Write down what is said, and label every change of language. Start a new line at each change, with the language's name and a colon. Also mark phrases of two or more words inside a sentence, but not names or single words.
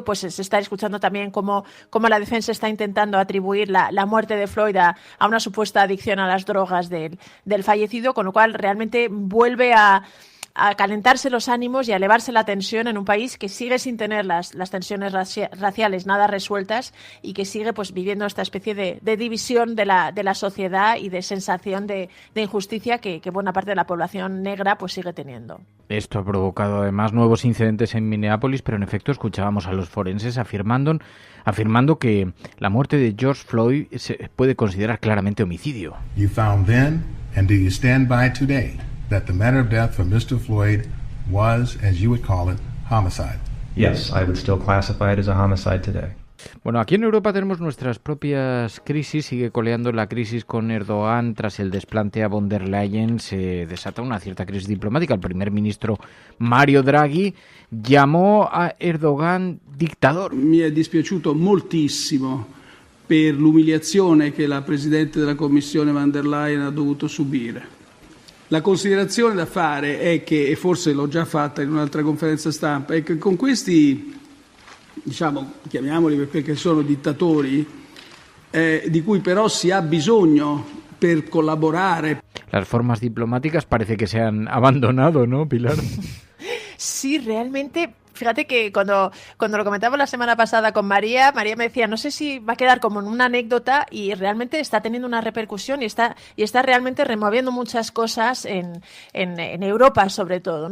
Spanish: pues se está escuchando también cómo la defensa está intentando atribuir la muerte de Floyd a una supuesta adicción a las drogas del fallecido, con lo cual realmente vuelve a calentarse los ánimos y a elevarse la tensión en un país que sigue sin tener las tensiones raciales nada resueltas, y que sigue pues viviendo esta especie de división de la sociedad y de sensación de injusticia que buena parte de la población negra pues sigue teniendo. Esto ha provocado además nuevos incidentes en Minneapolis, pero en efecto escuchábamos a los forenses afirmando que la muerte de George Floyd se puede considerar claramente homicidio.
English: You found then, and do you stand by today, that the manner of death for Mr. Floyd was, as you would call it, homicide? Yes, I would still classify it as a homicide today.
Spanish: Bueno, aquí en Europa tenemos nuestras propias crisis. Sigue coleando la crisis con Erdogan. Tras el desplante a von der Leyen se desata una cierta crisis diplomática. El primer ministro Mario Draghi llamó a Erdogan dictador.
Italian: Mi è dispiaciuto moltissimo per l'umiliazione che la Presidente della Commissione von der Leyen ha dovuto subire. La considerazione da fare è che, e forse l'ho già fatta in un'altra conferenza stampa, è che con questi, chiamiamoli perché sono dittatori, di cui però si ha bisogno per collaborare.
Spanish: Las formas diplomáticas parece que se han abandonado, ¿no, Pilar? Sí, realmente. Fíjate que cuando lo comentaba la semana pasada con María me decía, no sé si va a quedar como en una anécdota, y realmente está teniendo una repercusión y está realmente removiendo muchas cosas en Europa, sobre todo, ¿no?